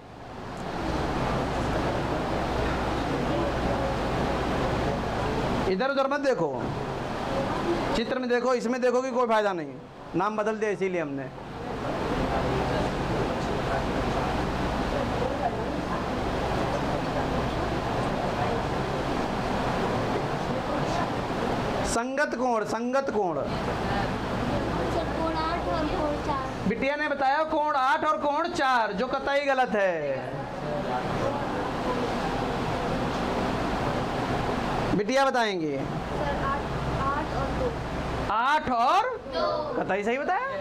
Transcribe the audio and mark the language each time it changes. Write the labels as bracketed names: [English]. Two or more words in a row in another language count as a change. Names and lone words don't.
[Hindi] इधर उधर मत देखो, चित्र में देखो, इसमें देखो कि कोई फायदा नहीं। नाम बदल दिया इसीलिए हमने। संगत कोण, संगत कोण। कोण 8 और कोण 4। बिटिया ने बताया कोण 8 और कोण 4, जो कतई गलत है। बिटिया बताएंगे। सर 8 और 2। 8 और 2 कतई सही बताया।